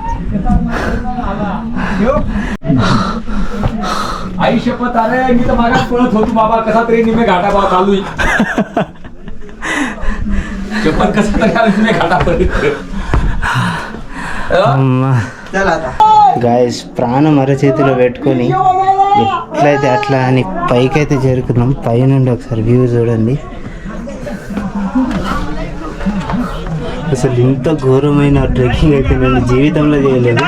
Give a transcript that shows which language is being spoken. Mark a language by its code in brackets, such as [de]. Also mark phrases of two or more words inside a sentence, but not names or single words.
[mr] आई शपथ अरे मी तर मागास पळत होतो बाबा कसा तरी निमे घाटा बाबा चालू शपथ कसा तरी आलो निमे घाटा [te] గాయస్ ప్రాణం అరచేతిలో పెట్టుకొని ఎట్లయితే అట్లా అని పైకైతే చేరుకున్నాం. పైనుండి ఒకసారి వ్యూ చూడండి. అసలు ఇంత ఘోరమైన ట్రెక్కింగ్ అయితే నేను జీవితంలో చేయలేదు.